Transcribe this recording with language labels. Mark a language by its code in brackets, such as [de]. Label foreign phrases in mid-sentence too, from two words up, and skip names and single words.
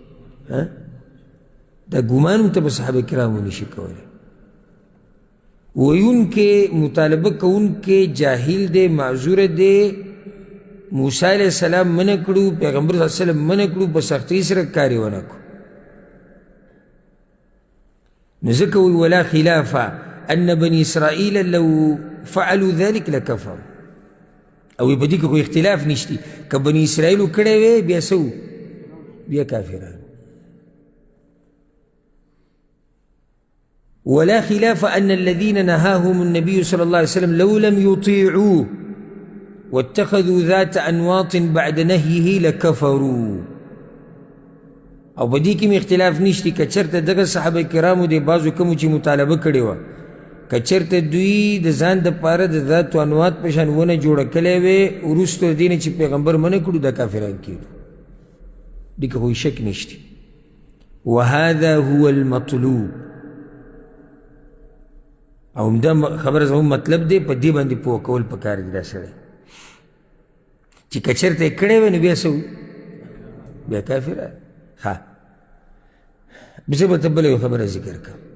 [ps] دا ګمان هم ته په صحابه کرامو نشي کولی. ویونکې مطالبه کوونکې جاهل دی، معذور دی. موسی [ar] علیہ السلام [ps] منع کړو، پیغمبر [ar] صلی الله علیه وسلم [ps] منع کړو، په سختۍ سره کار یې ونه کړو. نو ځکه وایي [ar] ولا خلاف ان بني اسرائیل لو فعلوا ذلك لکفروا. [ps] او په دې کې خو اختلاف نشتی، که بني اسرائیلو کړی وی بیا څه و؟ بیا کافران. [ar] ولا خلاف أن الذين نهاهم النبي صلى الله عليه وسلم لو لم يطيعوه واتخذوا ذات أنواط بعد نهيه لكفروا. [ps] او بدی کې اختلاف نشتی که چرته دغه صحابه کرامو د بعضو کومو چې مطالبه کړې وه، که چرته دوی د ځان دپاره د ذات و انوات په شان ونه جوړه کلی وې، وروستو د دې نه چې پیغمبر منع کړو دا کافران کېدو. دې کې خو شک نشتی. [ar] وهذا هو المطلوب. [ps] او همدا خبره زموږ مطلب دی، په دې باندې پوه کول پکار دي دا سړی چې که چېرته یې کړی وی نو بیا څه و؟ بیا کافران. ها زه به ته بله یو خبره ذکر کړم.